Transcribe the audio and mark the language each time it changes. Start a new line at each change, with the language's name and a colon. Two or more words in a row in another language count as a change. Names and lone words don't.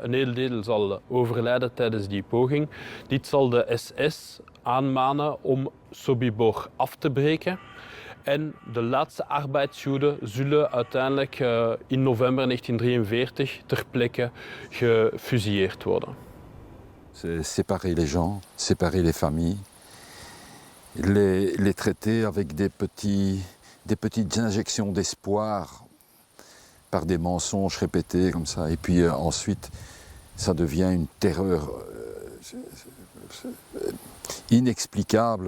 Dutch: Een heel deel zal overlijden tijdens die poging. Dit zal de SS aanmanen om Sobibor af te breken. En de laatste arbeidsjoden zullen uiteindelijk in november 1943 ter plekke gefusilleerd worden.
French: C'est séparer les gens, séparer les familles, les traiter avec des petites injections d'espoir par des mensonges répétés comme ça. Et puis ensuite, ça devient une terreur inexplicable.